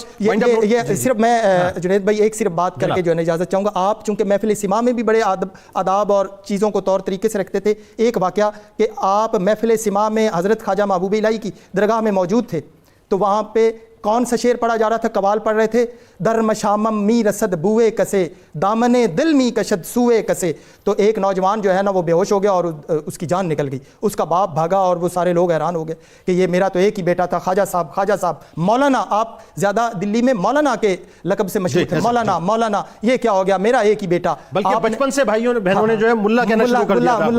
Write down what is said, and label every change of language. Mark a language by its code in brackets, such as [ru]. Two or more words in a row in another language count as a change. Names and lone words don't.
[ur] یہ صرف میں جنید بھائی ایک صرف بات کر کے جو ہے اجازت چاہوں گا. آپ چونکہ محفل سما میں بھی بڑے آداب اور چیزوں کو طور طریقے سے رکھتے تھے, ایک واقعہ کہ آپ محفل سما میں حضرت خواجہ محبوب الہی کی درگاہ میں موجود تھے تو وہاں پہ کون سا شعر پڑھا جا رہا تھا؟ قوال پڑھ رہے تھے, [fa] در مشامم می رسد بوئے کسے دامن دل می کشد سوئے کسے. [ur] تو ایک نوجوان جو ہے نا وہ بے ہوش ہو گیا اور اس کی جان نکل گئی. اس کا باپ بھاگا اور وہ سارے لوگ حیران ہو گئے کہ یہ میرا تو ایک ہی بیٹا تھا. خواجہ صاحب مولانا, آپ زیادہ دلی میں مولانا کے لقب سے مشہور تھے, مولانا یہ کیا ہو گیا, میرا ایک ہی بیٹا. بلکہ بچپن سے بھائیوں نے بہنوں نے جو ہے ملا کہنا شروع کر دیا تھا,